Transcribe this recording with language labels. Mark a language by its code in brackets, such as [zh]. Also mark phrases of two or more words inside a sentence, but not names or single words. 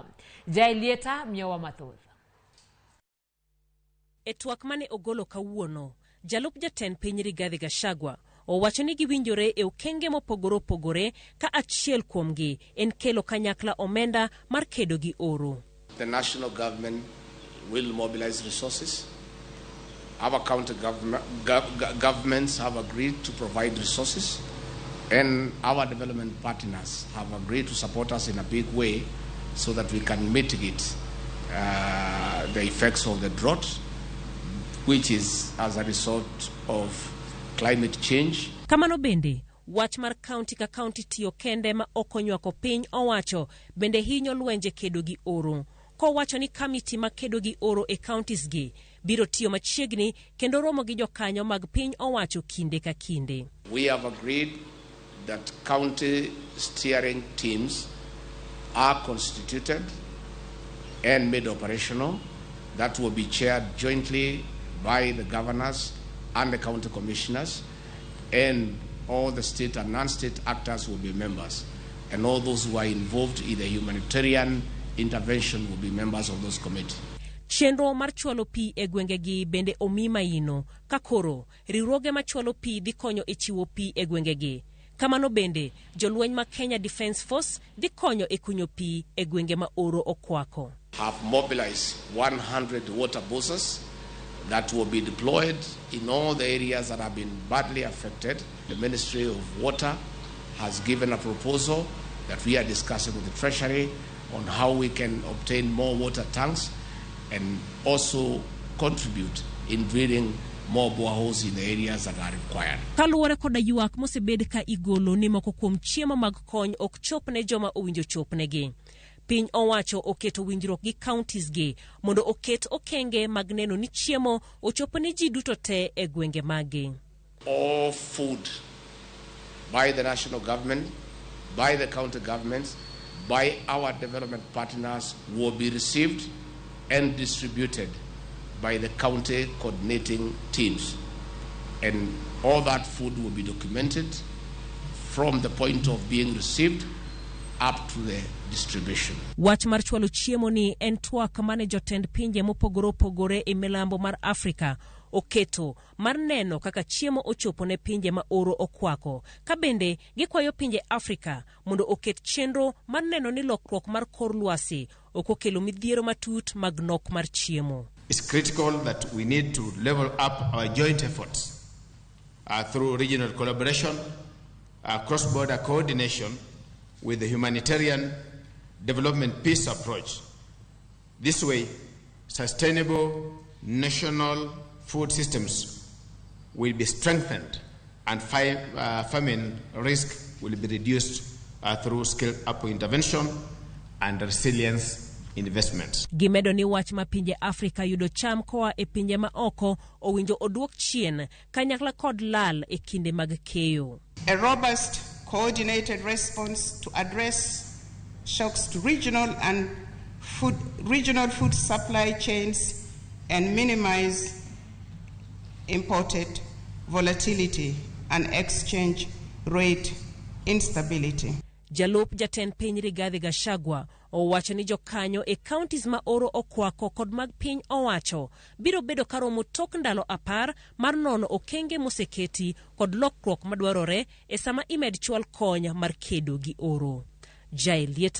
[luo] Jailieta miyowa mathoth. E twak mane ogolo kawuono, jalup jatend piny Rigathi Gachagua owacho ni giwinjore e okenge mopogore opogore ka achiel kuomgi en kelo kanyakla omenda mar kedo gi oro. [en] The national government will mobilize resources. Our county governments have agreed to provide resources, and our development partners have agreed to support us in a big way so that we can mitigate the effects of the drought, which is as a result of climate change. [luo] Kamano bende, wach mar county ka county tiyo kende ma okonywako piny owacho bende hinyo lwenje kedo gi oro. Ko wacho ni kamiti ma kedo gi oro e counties gi biro tiyo machiegni kendo romo gi jokanyo mag piny owacho kinde ka kinde. [en] We have agreed that county steering teams are constituted and made operational. That will be chaired jointly by the governors and the county commissioners, and all the state and non-state actors will be members, and all those who are involved in the humanitarian intervention will be members of those committees. [luo] Chenro mar chwalo pi e gwengegi bende omi maino ka koro riwruoge ma chwalo pi dhi konyo e chiwo pi e gwengegi. Kamano bende jolweny ma Kenya Defence Force dhi konyo e kunyo pi e gwenge ma oro okwako. [en] Have mobilized 100 water buses that will be deployed in all the areas that have been badly affected. The Ministry of Water has given a proposal that we are discussing with the Treasury on how we can obtain more water tanks and also contribute in drilling more boreholes in the areas that are required. [luo] Kaluwore koda ywak mosebed ka igolo ni moko kuom chiemo mag kony ok chop ne joma owinjo chopnegi. Piny owacho oketo winjruok gi counties gi mondo oket okenge mag neno ni chiemo ochopo ne ji duto te e gwenge magi. [en] All food by the national government, by the county governments, by our development partners will be received and distributed by the county coordinating teams. And all that food will be documented from the point of being received up to the distribution. [luo] Wach mar chwalo chiemo ni en twak mane jotend pinje mopogore opogore e milambo mar Afrika oketo mar neno kaka chiemo ochopo ne pinje ma oro okwako. Ka bende gikwayo pinje Afrika mondo oket chenro mar neno ni lokruok mar kor lwasi okokelo midhiero matut mag nok mar chiemo. [en] It's critical that we need to level up our joint efforts through regional collaboration, cross-border coordination with the humanitarian development peace approach. This way, sustainable national food systems will be strengthened and famine risk will be reduced through scale-up intervention and resilience investments. [luo] Gimedo ni wach ma pinje Afrika yudo cham koa e pinje ma oko owinjo oduok chien kanyakla kod lal e kinde mag keyo. [en] A robust coordinated response to address shocks to regional food supply chains and minimize imported volatility and exchange rate instability. [luo] Jalup jatend piny Rigathi Gachagua owacho ni jokanyo e counties ma oro okwako kod mag piny owacho biro bedo karomo tok ndalo 10 mar nono okenge moseketi kod lokruok madwarore e sama imed chwal kony mar kedo gi oro.